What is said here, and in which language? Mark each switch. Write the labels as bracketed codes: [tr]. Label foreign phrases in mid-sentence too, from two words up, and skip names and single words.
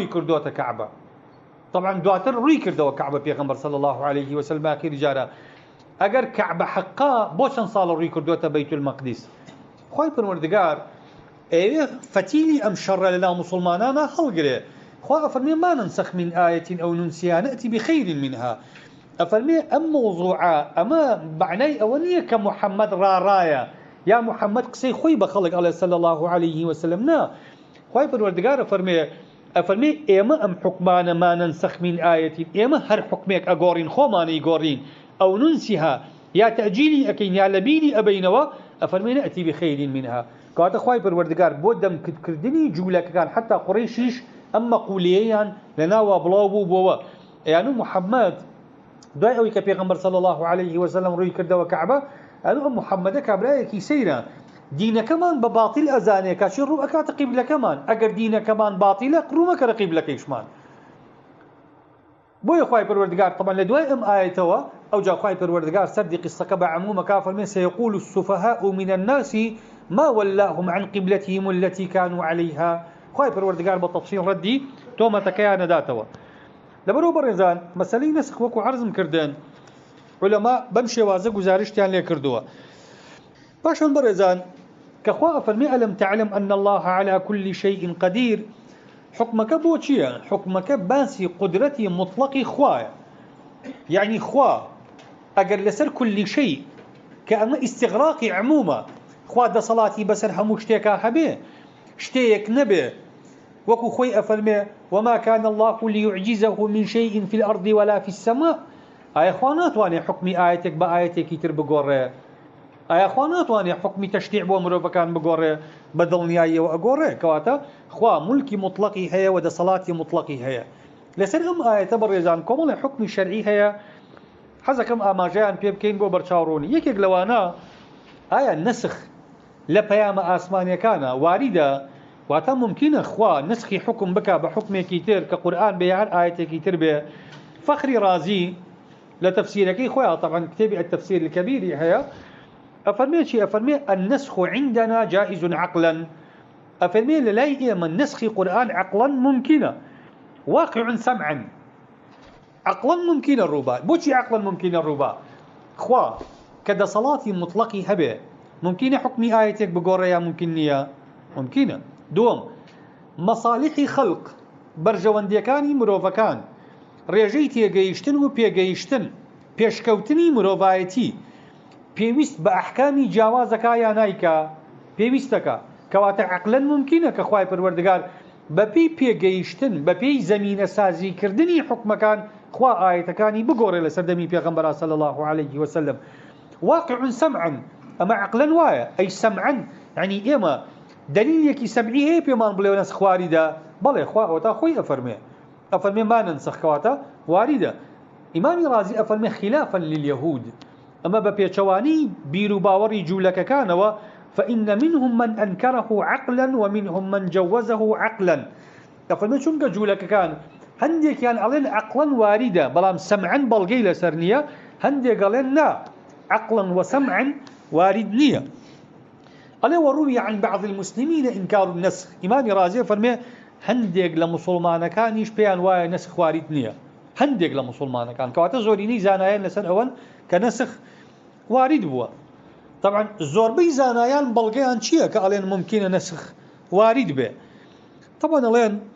[ckb] کردوتە کەعبە طبعا دواتر ڕووی کردەوە کەعبە پێغەمبەر [ar] صلی الله عليه وسلم [ckb] ئاخر جارە ئەگەر کەعبە حەقا بۆ چەند ساڵە ڕووی کردوتە بەیت المەقدیس خوای پەروەردگار ئێوێ فتیلی ئەم شەڕە لەناو موسڵمانانە هەڵگرێ خوا ئەفەرمێ [ar] ما ننسخ من آية أو ننسيها نأتي بخير منها [ckb] ئەفەرمێ ئەم مۆزوعە ئەمە معنای ئەوە نییە کە محەممەد ڕاڕایە یا محەممەد قسەی خۆی بە خەڵک ئەڵێ [ar] صلی الله عليه وسلم [ckb] نا خوای پەروەردگار ئەفەرمێ ئێمە ئەم حکمانە [ar] ما ننسخ من آية [ckb] ئێمە هەر حکمێک ئەگۆڕین خۆمانەی گۆڕین ئەو ننسیها یا تەجیلی ئەکەین یا لەبیری ئەبەینەوە ئەفەرمێ [ar] نأتي بخير منها [ckb] کەواتە خوای پەروەردگار بۆ دەمکردنی جوولەکەکان حتا قوڕیشیش ئەم مەقولەیەیان لەناوە بڵاو بوو بۆەوە یانو محەممەد دوای ئەوەی کە پێغەمبەر [ar] صلی الله عليه وسلم [ckb] ڕووی کردەوە کەعبە ئەنو ئەم محەممەدە کابرایەکی سەیرە دینەکەمان بە باتیل ئەزانێ کاچی ڕوو ئەکاتە قیبلەکەمان ئەگەر دینەکەمان باتیلە ڕوومەکە لە قیبلەکەیشمان بۆیە خوای پەروەردگار طبعا لە دوای ئەم ئاەتەوە ئەوجا خوای پەروەردگار سەردی قسەکە بە عمومەکە فەرمێ [ar] سيقول السفهاء من الناس ما ولاهم عن قبلتهم التي كانوا عليها [ckb] خوای پەروەردگار بە تەفسیل ڕەدی تۆمەتەکەیان نەداتەوە لەبەرەوە بەڕێزان مەسەلەی نەسخ وەکو عەرزم کردن علەما بەم شێوازە گزارشتیان لێ کردووە باشن بەڕێزان کە خوا فەرمێ [ar] ئەلەم تعلم أن الله على كل شيء قدير [ckb] حكمك بۆ چییە؟ حكمك باسی قدرەتی مطلقی خوایە يعني خوا ئەگەر لەسەر [ar] كل شيء [ckb] کە ئەمە ئیستیغراقی عمومە خوا دەسەڵاتی بەسەر هەموو شتێکا هەبێ شتێک نەبێ وەکو خۆی ئەفەرمێ [ar] وما كان الله ليعجزه من شيء في الأرض ولا في السماء [ckb] ئایا خوا ناتوانێ حکمی ئاەتێک بە ئاەتێکی تر بگۆڕێ ئایا خوا ناتوانێ حکمی تەشریع بۆ مرۆڤەکان بگۆڕێ بە دڵنیاییەوە ئەگۆڕێ کەواتە خوا مولکی مطلقی هەیە و دەسەڵاتی مطلقی هەیە لەسەر ئەم ئاەتە بەڕێزان کۆمەڵی حکمی شەرعی هەیە حەزەکەم ئاماژەیان پێ بکەین بۆ بەرچاوڕوونی یەکێک لەوانە ئایا نسخ لە پەیامە ئاسمانیەکانە واریدە واتە ممکنە خوا نسخی حکم بکە بە حکمێکی تر کە قورئان بێ هەر ئاەتێکی تر بێ فەخری رازی لە تەفسیرەکەی خۆیان طبعا کتێبی التەفسیر الكبیری هەیە ئەفەرمێ چی ئەفەرمێ [ar] النسخ عندنا جائز عقلا [ckb] ئەفەرمێ لە لای ئێمە نسخی قورئان عقلا ممکنە [ar] واقع سمعا [ckb] عقلا ممکنە ڕووبا بۆچی عقلا ممکنە ڕووبا خوا کە دەسەڵاتی مطلقی هەبێ ممکنە حکمی ئاەتێک بگۆڕێ یا ممکن نییە ممکنە دووەم مەصالحی خەڵق بەرژەوەندیەکانی مرۆڤەکان ڕێژەی تێگەیشتن و پێگەیشتن پێشکەوتنی مرۆڤایەتی پێویست بە ئەحکامی جیاوازەکە یا نایکە پێویستەکە کەواتە عەقلەن ممکنە کە خوای پەروەردگار بەپێی پێگەیشتن بەپێی زەمینە سازیکردنی حکمەکان خوا ئاەتەکانی بگۆڕێ لە سەردەمی پێغەمبەر [ar] صلی الله عليه وسلم واقع سمعا [ckb] ئەمە عەقلەن وایە ئەی سمعا يعني ئێمە دلیلێکی سەمعی هەیە پێمان بڵێ نەسخ واریدە بەڵێ خوا ئەوتا خۆی ئەفەرمێ ما ننسخ کەواتە واریدە ئیمامی رازی ئەفەرمێ [ar] خلافا لليهود [ckb] ئەمە بە پێچەوانی بیر و باوەڕی جوولەکەکانەوە [ar] فإن منهم من أنكره عقلا ومنهم من جوزه عقلا [ckb] ئەفەرمێ چونکە جوولەکەکان هەندێکیان ئەڵێن عقلا واریدە بەڵام سەمعا بەڵگەی لەسەر نییە هەندێک ئەڵێن نا [ar] عقلا وسمعا [ckb] وارد نییە ئەڵێ [ar] وروي عن بعض المسلمين إنكار النسخ [ckb] ئیمامی رازی فەرمێ هەندێک لە مسلمانەکانیش پێیان وایە نسخ وارد نییە هەندێک لە مسلمانەکان کەواتە زۆرینەی زانایان لەسەر ئەوەن کە نسخ وارد بووە طبعا زۆربەی زانایان بەڵگەیان چییە کە ئەڵێن ممکنە نسخ وارد بێ طبعا ئەڵێن